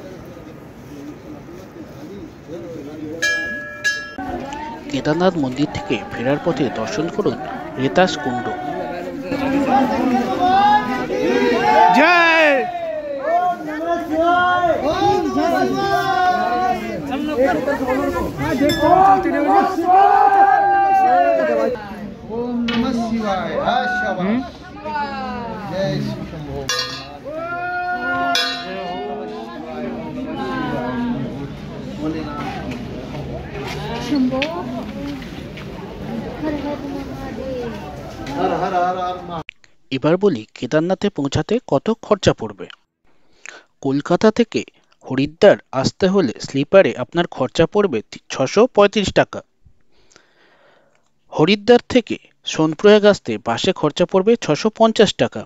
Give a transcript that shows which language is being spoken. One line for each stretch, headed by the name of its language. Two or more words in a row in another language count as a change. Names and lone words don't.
Bangla: কেদারনাথ মন্দির থেকে ফেরার পথে দর্শন করুন রেতাস কুণ্ড।
Hindi: जय
Sanskrit: ओम नमः शिवाय
Hindi: शाबाश जय श्री शंभो शंभो हर हर महादेव हर हर हर हर महा
Bangla: এবার বলি কেদারনাথে পৌঁছাতে কত খরচা পড়বে। কলকাতা থেকে হরিদ্বার আসতে হলে স্লিপারে আপনার খরচা পড়বে 635 টাকা। হরিদ্বার থেকে সোনপ্রয়াগ আসতে বাসে খরচা পড়বে 650 টাকা।